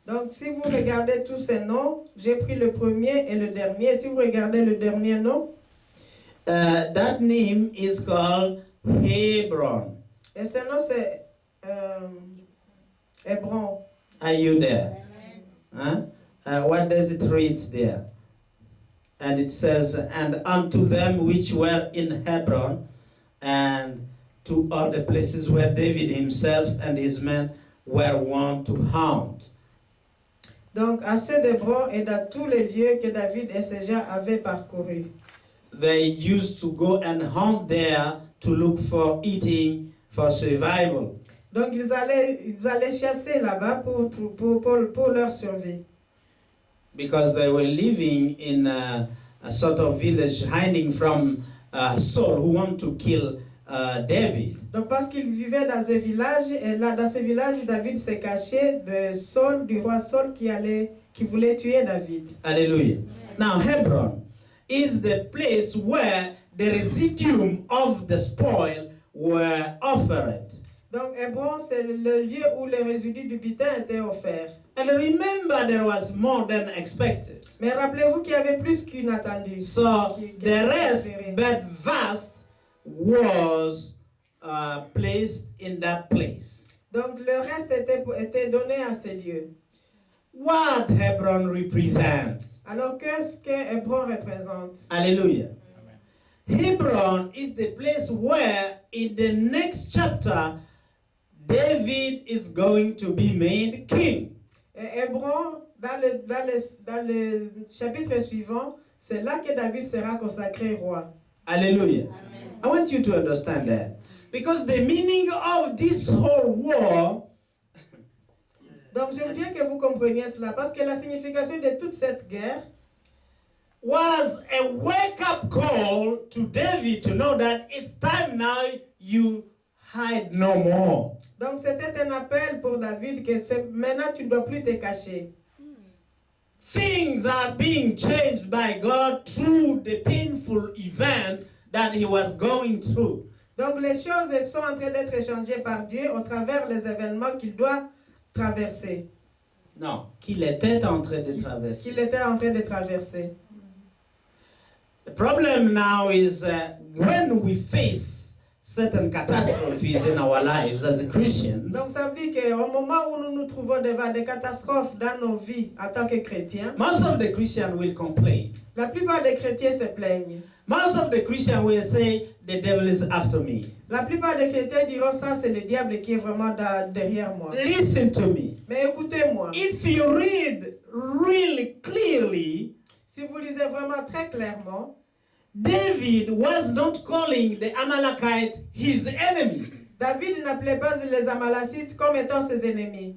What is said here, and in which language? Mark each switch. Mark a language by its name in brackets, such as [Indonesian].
[French] Donc si vous regardez tous ces noms, j'ai pris le premier et le dernier. Si vous regardez le dernier nom, [English] that name is called Hebron. [French] et ce nom c'est Hébron. [English] Are you there? Huh? What does it read there? And it says, and unto them which were in Hebron, and to all the places where David himself and his men were wont to haunt. [French] Donc à ceux d'Hébron et dans tous les lieux que David et ses gens avaient parcourus. [English] They used to go and hunt there to look for eating for survival. [French] Donc ils allaient chasser là-bas pour leur survie. [English] Because they were living in a sort of village hiding from Saul who want to kill David. [French] Donc parce qu'ils vivaient dans un village, et là dans ce village, David s'est caché de Saul, du roi Saul qui voulait tuer David. [English] Hallelujah. Now Hebron is the place where the residuum of the spoil were offered. [French] Donc Hébron, c'est le lieu où les résidus du butin étaient offerts. [English] And remember, there was more than expected. [French] Mais rappelez-vous qu'il y avait plus qu'inattendu. [English] So the rest, but vast, was placed in that place. [French] Donc le reste était donné à ces lieux. [English] What Hebron represents? [French] Alors qu'est-ce que Hébron représente? [English] Hallelujah. Hebron is the place where in the next chapter David is going to be made king. [French] Et Hébron, dans le chapitre suivant, c'est là que David sera consacré roi. [English] Hallelujah. Amen. I want you to understand that. Because the meaning of this whole war [French] Donc je voudrais que vous compreniez cela, parce que la signification de toute cette guerre [English] was a wake-up call to David to know that it's time now you hide no more. [French] Donc c'était un appel pour David que maintenant tu ne dois plus te cacher. [English] Things are being changed by God through the painful event that he was going through. [French] Donc les choses sont en train d'être changées par Dieu au travers les événements qu'il doit traverser. Non, qu'il était en train de traverser. Qu'il était en train de traverser. [English] The problem now is when we face certain catastrophes in our lives as Christians. [French] Donc ça veut dire qu'au moment où nous nous trouvons devant des catastrophes dans nos vies en tant que chrétiens, [English] Most of the Christians will complain. [French] la plupart des chrétiens se plaignent. [English] Most of the Christians will say, the devil is after me. [French] La plupart des chrétiens diront ça, c'est le diable qui est vraiment derrière moi. [English] Listen to me. [French] Mais écoutez-moi, [English] If you read really clearly, [French] si vous lisez vraiment très clairement, [English] David was not calling the Amalekite his enemy. [French] David n'appelait pas les Amalacites comme étant ses ennemis.